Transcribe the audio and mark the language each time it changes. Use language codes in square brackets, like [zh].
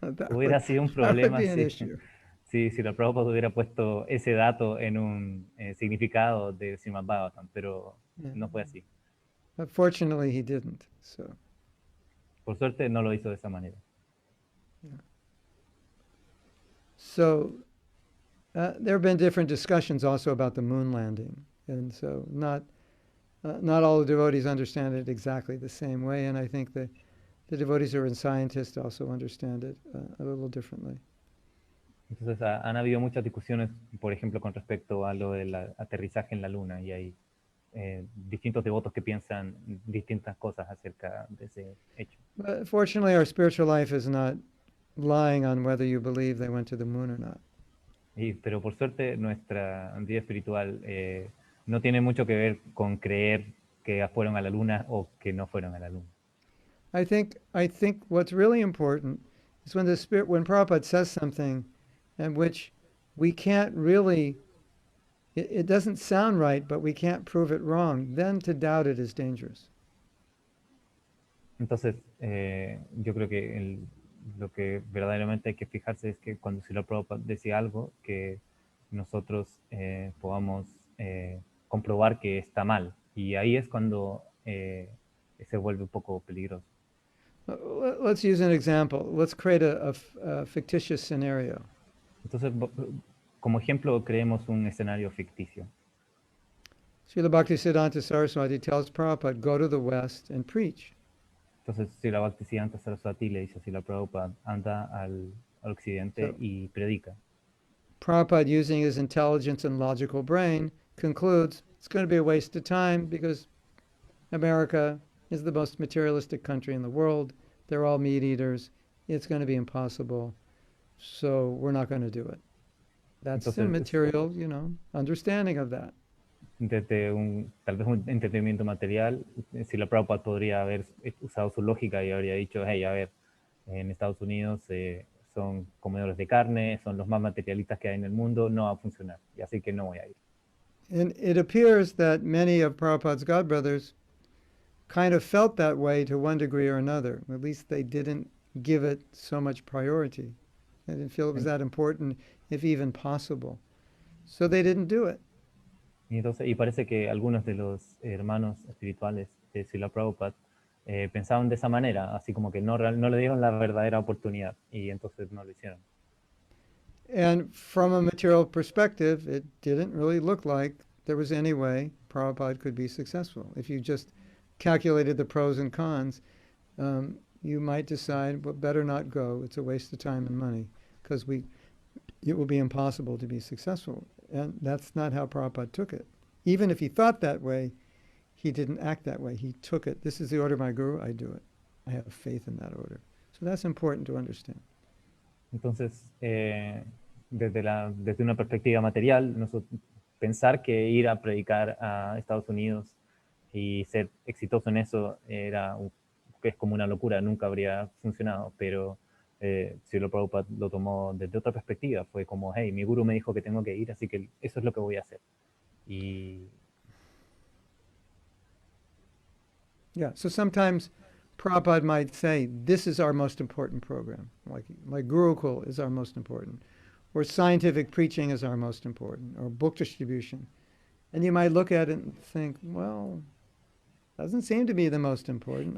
[es] Hubiera sido un [en] that would [es] problema [en] be an [es] si, [en] issue. [es] si Srila Prabhupada hubiera puesto ese dato en un significado de Srimad Bhagavatam, pero [en] Yeah. [es] no fue así. [en] But fortunately, he didn't. So, [es] Por suerte no lo hizo de esa manera. [en] so there have been different discussions also about the moon landing, and so not all the devotees understand it exactly the same way, and I think the devotees who are scientists also understand it a little differently. [es] Entonces han habido muchas discusiones, por ejemplo, con respecto a lo del aterrizaje en la Luna, y hay distintos devotos que piensan distintas cosas acerca de ese hecho. [en] But fortunately, our spiritual life is not lying on whether you believe they went to the moon or not. [es] Pero por suerte nuestra vida espiritual no tiene mucho que ver con creer que fueron a la Luna o que no fueron a la Luna. [en] I think what's really important is when when Prabhupada says something in which we can't really, it doesn't sound right, but we can't prove it wrong, then to doubt it is dangerous. [es] Entonces, yo creo que lo que verdaderamente hay que fijarse es que cuando Srila Prabhupada decía algo, que nosotros podamos comprobar que está mal. Y ahí es cuando se vuelve un poco peligroso. [en] Let's use an example. Let's create a fictitious scenario. [es] Entonces, como ejemplo, creemos un escenario ficticio. [en] Srila Bhaktisiddhanta Saraswati tells Prabhupada, go to the West and preach. [es] Entonces, Srila Bhaktisiddhanta Saraswati le dice a Srila Prabhupada, anda al occidente y predica. [en] Prabhupada, using his intelligence and logical brain, concludes it's going to be a waste of time because America is the most materialistic country in the world. They're all meat eaters. It's going to be impossible. So we're not going to do it. That's the material, understanding of that. [es] Desde tal vez un entendimiento material, Srila Prabhupada podría haber usado su lógica y habría dicho, hey, a ver, en Estados Unidos son comedores de carne, son los más materialistas que hay en el mundo, no va a funcionar, y así que no voy a ir. [en] And it appears that many of Prabhupada's godbrothers kind of felt that way to one degree or another. At least they didn't give it so much priority. They didn't feel it was that important, if even possible. So they didn't do it. [es] Y parece que algunos de los hermanos espirituales de Srila Prabhupada pensaban de esa manera, así como que no le dieron la verdadera oportunidad, y entonces no lo hicieron. [en] And from a material perspective, it didn't really look like there was any way Prabhupada could be successful. If you just calculated the pros and cons, you might decide, well, better not go. It's a waste of time and money because it will be impossible to be successful. And that's not how Prabhupada took it. Even if he thought that way, he didn't act that way. He took it. This is the order of my guru. I do it. I have faith in that order. So that's important to understand. [es] Entonces, desde una perspectiva material, pensar que ir a predicar a Estados Unidos y ser exitoso en eso es como una locura, nunca habría funcionado, pero Srila Prabhupada lo tomó desde otra perspectiva, fue como, hey, mi guru me dijo que tengo que ir, así que eso es lo que voy a hacer. [en] Yeah, so sometimes Prabhupada might say, this is our most important program, like Gurukul is our most important. or scientific preaching is our most important, or book distribution. And you might look at it and think, well, doesn't seem to be the most important.